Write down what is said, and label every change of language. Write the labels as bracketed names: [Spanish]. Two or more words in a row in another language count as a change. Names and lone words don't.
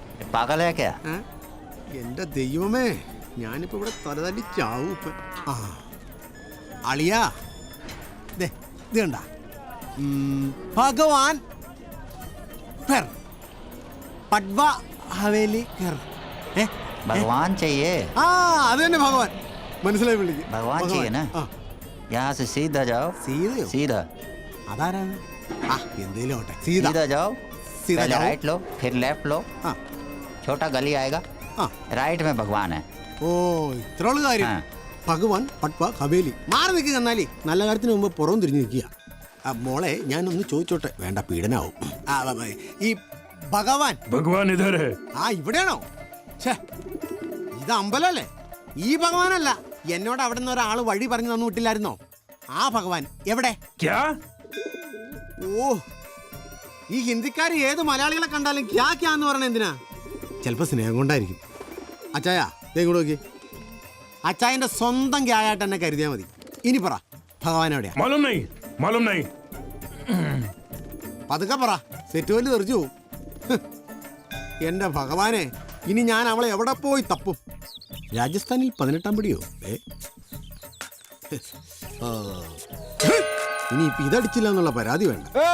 [Malayalam] എന്റെ ദൈവമേ, ഞാനിപ്പോ ഇവിടെ തലതല്ലി ചാവും ഇപ്പൊ. ആ അളിയാ, ഇത് കണ്ട ഭഗവാൻ പട്വ ഹവേലി [Hindi] भगवान चाहिए। [Malayalam] ആ അത് തന്നെ ഭഗവാൻ. മനസ്സിലായി വിളിക്കും. [Hindi] भगवान चाहिए ना? यहाँ से सीधा जाओ। [Malayalam] സീതയോ? [Hindi] सीधा [Malayalam] അതാരാണ്? ആ എന്തേലും ആവട്ടെ. [Hindi] सीधा जाओ। सीधा पहले जाओ। राइट लो, फिर लेफ्ट लो। [Malayalam] ആ [Hindi] छोटा गली आएगा, [Malayalam] ആ [Hindi] राइट में भगवान है। [Malayalam] ഓ ഇത്രയുള്ള കാര്യം. ആ. ഭഗവാൻ പട്വ ഹവേലി. മാറി നിൽക്കുക. എന്നാലേ നല്ല കാര്യത്തിന് മുമ്പ് പുറം തിരിഞ്ഞു നിൽക്കുക. മോളെ ഞാനൊന്ന് ചോദിച്ചോട്ടെ? വേണ്ട, പീഡനാവും. ഈ ഭഗവാൻ [Hindi] इधर है। [Malayalam] ആ ഇവിടെയാണോ? ഛേ, ഇത് അമ്പലല്ലേ? ഈ ഭഗവാനല്ല. എന്നോട് അവിടെ നിന്ന് ഒരാൾ വഴി പറഞ്ഞു തന്നു വിട്ടില്ലായിരുന്നോ? ആ ഭഗവാൻ എവിടെ? [Hindi] क्या? [Malayalam] ഓ, ഈ ഹിന്ദിക്കാർ ഏത് മലയാളികളെ കണ്ടാലും [Hindi] क्या क्या [Malayalam] എന്ന് പറഞ്ഞ എന്തിനാ? ചിലപ്പോൾ സ്നേഹം കൊണ്ടായിരിക്കും. അച്ചായ ദേ ഇങ്ങോട്ട് നോക്കി. അച്ചായൻ്റെ സ്വന്തം ക്യായായിട്ട് എന്നെ കരുതിയാൽ മതി. ഇനി പറ, ഭഗവാൻ എവിടെയാ? [Hindi] मालूम नहीं। [Malayalam] പതുക്കെ പറ, സെറ്റ് വലിയ തെറിച്ചു പോവും. എൻ്റെ ഭഗവാനെ, ഇനി ഞാൻ അവളെ എവിടെ പോയി തപ്പും? രാജസ്ഥാനിൽ 18-ാം പടിയോ? ഇനി ഇപ്പൊ ഇതടിച്ചില്ല എന്നുള്ള പരാതി വേണ്ട.